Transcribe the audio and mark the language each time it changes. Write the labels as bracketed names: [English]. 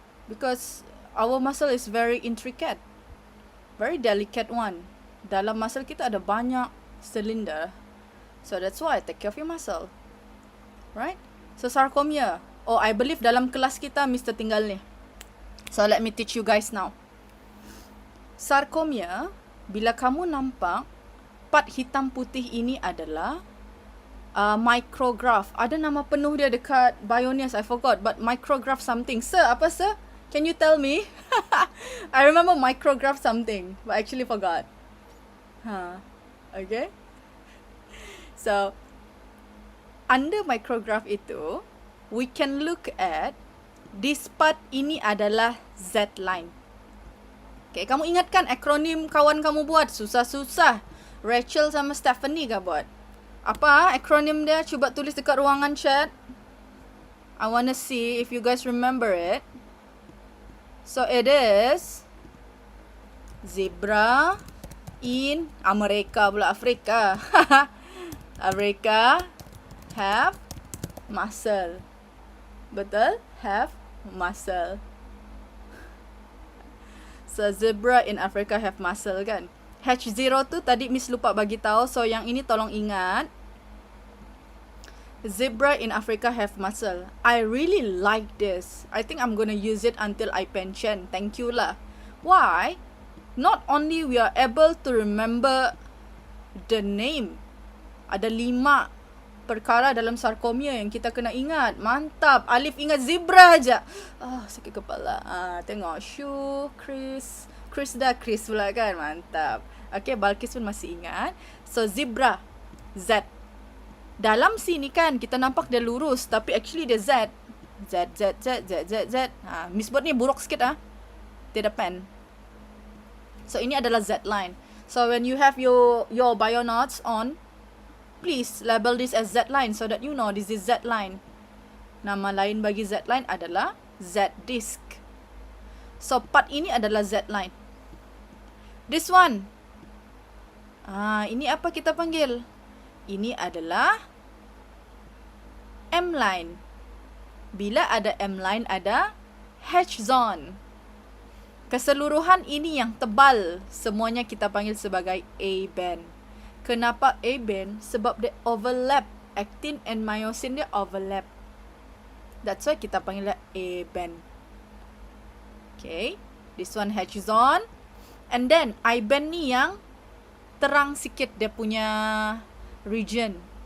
[English] Because our muscle is very intricate. Very delicate one. [Malay] Dalam muscle kita ada banyak cylinder. [English] So that's why take care of your muscle. Right? So sarcomere. Oh, I believe [Malay] dalam kelas kita Mr. tinggal ni. [English] So let me teach you guys now. [Malay] Sarcomere, bila kamu nampak part hitam putih ini adalah micrograph. Ada nama penuh dia dekat [English] Bionius, I forgot, but micrograph something. Sir, [Malay] apa sir? [English] Can you tell me? I remember micrograph something, but I actually forgot. Okay. So, under micrograph itu, we can look at this part [Malay] ini adalah [English] Z line. [Malay] Okay, kamu ingatkan akronim kawan kamu buat? Susah-susah. Rachel sama Stephanie kah buat? Apa akronim dia? Cuba tulis dekat ruangan chat. [English] I wanna see if you guys remember it. So, it is zebra in Amerika pula, Afrika. Amerika have muscle. [Malay] Betul? [English] Have muscle. So, zebra in Africa have muscle kan? [Malay] H0 tu tadi Miss lupa bagi tahu. So, yang ini tolong ingat. [English] Zebra in Africa have muscle. I really like this. I think I'm gonna use it until I pension. Thank you lah. Why? Not only we are able to remember the name. [Malay] Ada 5 perkara dalam sarcomere yang kita kena ingat. Mantap. Alif ingat zebra aja. Sakit kepala. Tengok. Shu, Chris pula kan. Mantap. Okay, Balkis pun masih ingat. So, zebra. Z. Dalam sini kan kita nampak dia lurus, tapi actually dia Z. Z, Z, Z, Z, Z, Z. Miss Bird ni buruk sikit Tidak pen. So ini adalah Z line. [English] So when you have your bionauts on, please label this as Z line so that you know this is Z line. [Malay] Nama lain bagi Z line adalah Z disk. So part ini adalah Z line. [English] This one. [Malay] Ini apa kita panggil? Ini adalah M line. Bila ada M line ada H zone. Keseluruhan ini yang tebal, semuanya kita panggil sebagai A band. Kenapa A band? Sebab dia overlap. [English] Actin and myosin dia overlap. That's why [Malay] kita panggil [English] A band. Okay, this one H zone. And then I band [Malay] ni yang terang sikit dia punya [English] region.